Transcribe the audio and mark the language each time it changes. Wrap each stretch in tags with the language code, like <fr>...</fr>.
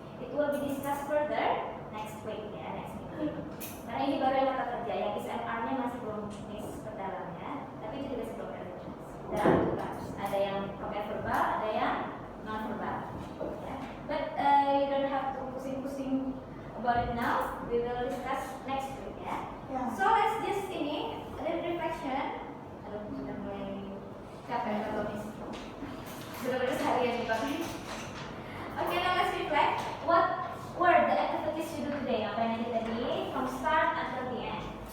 <en>It will be discussed further next week ya, next week.</en> <id>Karena ini baru yang kata kerja, yang is and are-nya masih belum mix ke dalamnya, tapi itu juga simple present tense. Ada yang pakai verbal, ada yang non verbal. Ya.</id> <en>But you don't have to</en> <id>pusing-pusing</id> <en>about it now. We will discuss next week ya. So let's just ini reflection.</en> <id>Aduh, sudah mulai capek atau miss. Benar-benar seharian dipakai.</id> <en>Okay, now let's reflect. What were the activities you do today?</en> <id>Apa yang tadi</id> <en>from start until the end?</en>